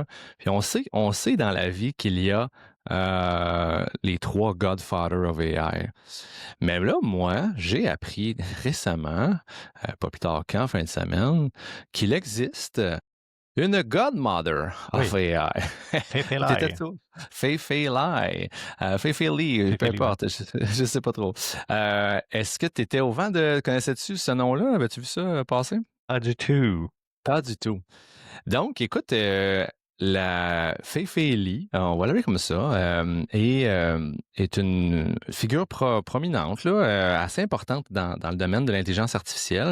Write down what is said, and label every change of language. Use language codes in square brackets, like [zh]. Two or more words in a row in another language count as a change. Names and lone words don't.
[fr] Puis on sait dans la vie qu'il y a les 3 [en] Godfather of AI. [fr] Mais là, moi, j'ai appris récemment, pas plus tard qu'en fin de semaine, qu'il existe une [en] Godmother of [fr] Oui, AI. T'étais Fei-Fei-Lai. tout. Fei-Fei-Lai. Fei-Fei-Li, peu Fei-Fei-Li, ouais. importe, je sais pas trop. Est-ce que tu étais au vent de... Connaissais-tu ce nom-là? Avais-tu vu ça passer? Pas du tout. Pas du tout. Donc, écoute, la Fei-Fei Li, on va l'appeler comme ça, est une figure prominente, là, assez importante dans le domaine de l'intelligence artificielle.